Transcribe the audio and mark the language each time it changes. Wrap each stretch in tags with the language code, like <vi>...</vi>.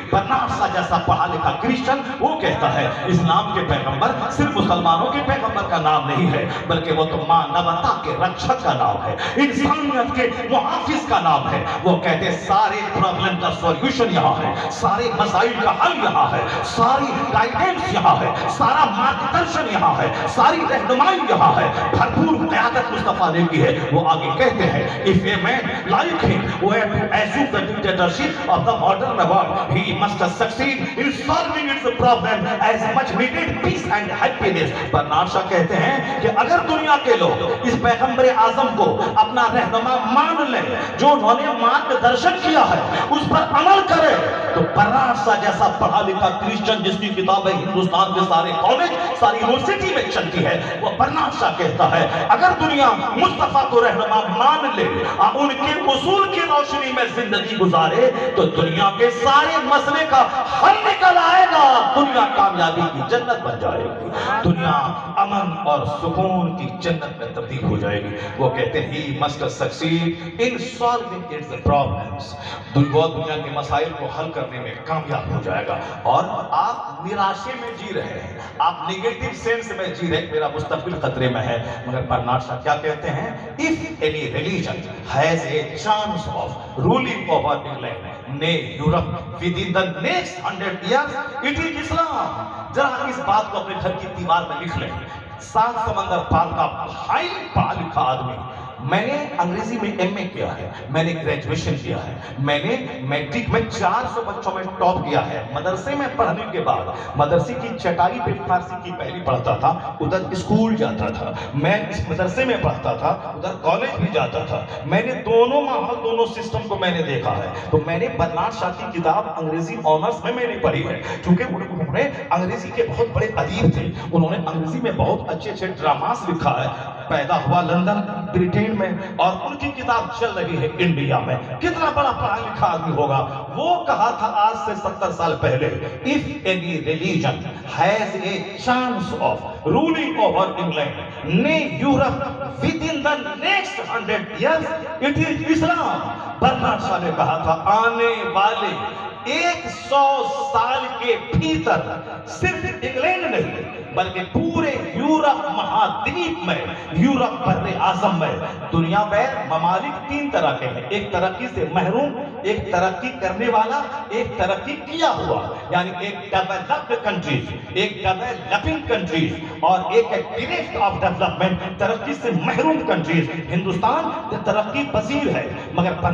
<ur>برنارد شاہ جیسا پڑھا لکھا کرسچن وہ کہتا ہے اسلام کے پیغمبر صرف مسلمانوں کے پیغمبر کا نام نہیں ہے, بلکہ وہ تو مانوتا کے رکشک کا نام ہے, انسانیت کے محافظ کا نام ہے. وہ کہتے سارے پرابلم کا سولوشن یہاں ہے, سارے مسائل کا حل یہاں ہے, ساری گائیڈنس یہاں ہے, سارا مارگدرشن یہاں ہے, ساری رہنمائی یہاں ہے, بھرپور قیادت مصطفیٰ نے کی ہے. وہ آگے کہتے ہیں</ur> <en>if a man like him were to assume the dictatorship of the modern world, he must succeed in solving its problem as much needed peace and happiness.</en> <ur>برنارد شاہ کہتے ہیں کہ اگر دنیا کے لوگ اس پیغمبر اعظم کو اپنا رہنما مان لیں, جو انہوں نے مارگدرشن کیا ہے اس پر عمل کرے, تو برنارد شاہ جیسا پڑھا لکھا کرسچن جس کی کتابیں ہندوستان کے سارے کالج, ساری یونیورسٹی میں چلتی ہے, وہ برنارد شاہ کہتا ہے اگر دنیا مصطفیٰ کو رہنما مان لے اور ان کے اصول کی روشنی میں زندگی گزارے, تو دنیا کے سارے مسئلے کا حل نکل آئے گا, دنیا کامیابی کی جنت بن جائے گی, دنیا امن اور سکون کی جنت میں تبدیل ہو جائے گی. وہ کہتے ہیں</ur> <en>he must succeed in solving its problems.</en> <ur>وہ دنیا کے مسائل کو حل کرنے میں کامیاب ہو جائے گا. اور آپ نراشے میں جی رہے ہیں, آپ نیگیٹو سینس میں جی رہے, میرا مستقبل خطرے میں ہے. مگر برنارد شاہ کیا کہتے ہیں,</ur> <en>if any religion has a chance of ruling over England, nay Europe within the next 100 years, it is Islam.</en> <ur>ذرا اس بات کو اپنے گھر کی دیوار میں لکھ لیں. 7 سمندر پار کا ہائی پڑھا لکھا آدمی, میں نے انگریزی میں ایم اے کیا ہے, میں نے گریجویشن کیا ہے, میں نے میٹرک میں 400 بچوں میں ٹاپ کیا ہے. مدرسے میں پڑھنے کے بعد مدرسے کی چٹائی پہ فارسی کی پہلی پڑھتا تھا, ادھر اسکول جاتا تھا, میں اس مدرسے میں پڑھتا تھا, ادھر کالج بھی جاتا تھا. میں نے دونوں ماحول, دونوں سسٹم کو میں نے دیکھا ہے. تو میں نے برنارد شاہ کی کتاب انگریزی آنرس میں نے پڑھی ہے, کیونکہ انہوں نے انگریزی کے بہت بڑے ادیب تھے, انہوں نے انگریزی میں بہت اچھے اچھے ڈراماز لکھا ہے. پیدا ہوا لندن برٹین میں, اور ان کی کتاب چل رہی ہے انڈیا میں. کتنا بڑا پڑھا لکھا آدمی ہوگا. وہ کہا تھا آج سے 70 سال پہلے,</ur> <en>if any religion has a chance of ruling over England, nay Europe within the next 100 years, it is Islam.</en> <ur>برنارد شاہ نے کہا تھا آنے والے 100 سال کے بھیتر صرف انگلینڈ نہیں, بلکہ پورے یورپ مہادویپ میں، یورپ بر اعظم میں دنیا میں ممالک تین طرح کے ہیں، ایک ترقی سے محروم، ایک ترقی کرنے والا، ایک ترقی کیا ہوا، یعنی ایک ڈیولپڈ کنٹریز، ایک ڈیولپنگ کنٹریز، اور ایک ہے ڈیریکٹ آف ڈیولپمنٹ، ترقی سے محروم کنٹریز۔ ہندوستان ترقی پذیر ہے، مگر</ur>